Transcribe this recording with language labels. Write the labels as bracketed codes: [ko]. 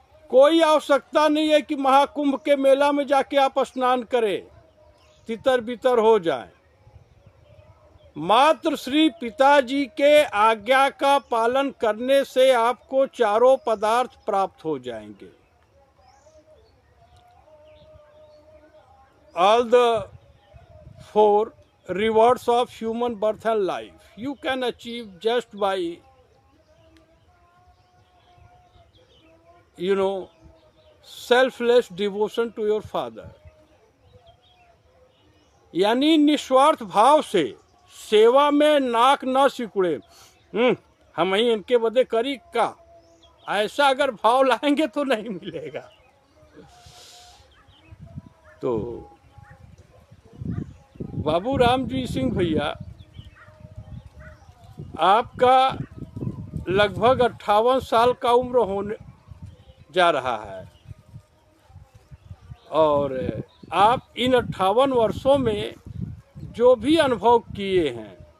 [hi] कोई आवश्यकता नहीं है कि महाकुंभ के मेला में जाके आप स्नान करें, तितर बितर हो जाएं। मात्र श्री पिताजी के आज्ञा का पालन करने से आपको चारों पदार्थ प्राप्त हो जाएंगे। [en] All the four rewards of human birth and life you can achieve just by selfless devotion to your father। [hi] यानी निस्वार्थ भाव से सेवा में नाक न सिकुड़े, हम ही इनके बदे करी का, ऐसा अगर भाव लाएंगे तो नहीं मिलेगा। तो बाबू रामजी सिंह भैया, आपका लगभग 58 साल का उम्र होने जा रहा है और आप इन 58 वर्षों में जो भी अनुभव किए हैं